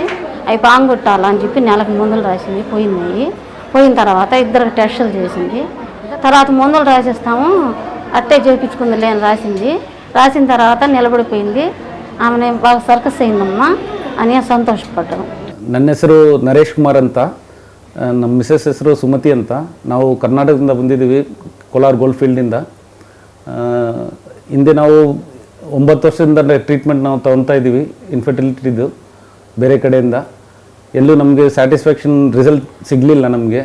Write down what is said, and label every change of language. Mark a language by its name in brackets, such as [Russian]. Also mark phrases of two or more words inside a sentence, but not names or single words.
[Telugu] అవి పాంగొట్టాలని చెప్పి నెలకు మందులు రాసింది. పోయిన తర్వాత 2 టెస్టులు చేసింది. తర్వాత మందులు రాసిస్తాము అట్టే చేయించుకుంది లేని రాసిన తర్వాత నిలబడిపోయింది. ఆమె బాగా సర్కస్ అయిందమ్మా అని సంతోషపడ్డాము. [Kannada] ನನ್ನ ಹೆಸರು ನರೇಶ್ ಕುಮಾರ್ ಅಂತ, ನಮ್ಮ ಮಿಸಸ್ ಹೆಸರು ಸುಮತಿ ಅಂತ. ನಾವು ಕರ್ನಾಟಕದಿಂದ ಬಂದಿದ್ದೀವಿ, ಕೋಲಾರ ಗೋಲ್ಡ್ ಫೀಲ್ಡಿಂದ. ಹಿಂದೆ ನಾವು 9 ವರ್ಷದಿಂದ ಟ್ರೀಟ್ಮೆಂಟ್ ನಾವು ತೊಗೊತಾ ಇದ್ದೀವಿ ಇನ್ಫರ್ಟಿಲಿಟಿದು ಬೇರೆ ಕಡೆಯಿಂದ. ಎಲ್ಲೂ ನಮಗೆ [English] satisfaction result [Kannada] ಸಿಗಲಿಲ್ಲ ನಮಗೆ.